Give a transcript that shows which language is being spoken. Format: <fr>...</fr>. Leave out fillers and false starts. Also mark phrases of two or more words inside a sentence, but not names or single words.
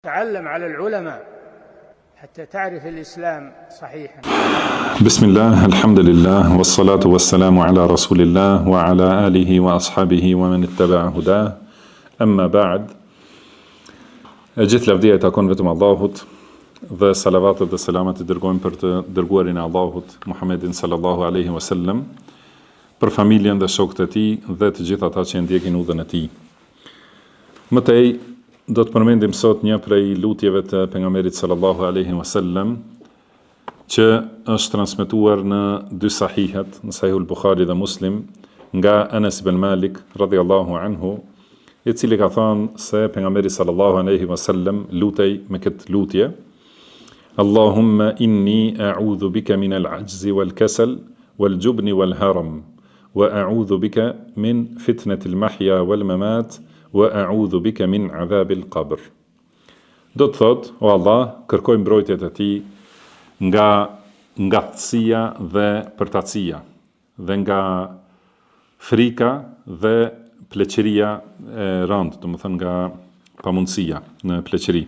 <ar>تعلم على العلماء حتى تعرف الإسلام صحيحا. بسم الله الحمد لله والصلاة والسلام على رسول الله وعلى آله وأصحابه ومن اتبع هداه أما بعد.</ar> <sq>Gjithë lavdia I takon vetëm Allahut dhe salavatet dhe selamat I dërgojmë për të dërguarin e Allahut Muhammedin</sq> <ar>صلى الله عليه وسلم,</ar> <sq>për familjen dhe shokët e tij dhe të gjithë ata që ndjekin udhën e tij. Mëtej do të përmendim sot një prej lutjeve të pejgamberit</sq> <ar>صلى الله عليه وسلم</ar> <sq>që është transmetuar në dy sahihet, në Sahihul Bukhari dhe Muslim, nga Anas ibn Malik</sq> <ar>رضي الله عنه,</ar> <sq>I cili ka thënë se pejgamberi</sq> <ar>صلى الله عليه وسلم</ar> <sq>lutej me këtë lutje:</sq> <ar>اللهم إني أعوذ بك من العجز والكسل والجبن والهرم وأعوذ بك من فتنة المحيا والممات وأعوذ بك من عذاب القبر.</ar> <sq>Do të thotë, o Allah, kërkoj mbrojtjet e ti nga ngatësia dhe përtatësia, dhe nga frika dhe pleqëria e rëndë, do të thënë nga pamundësia në pleqëri.</sq>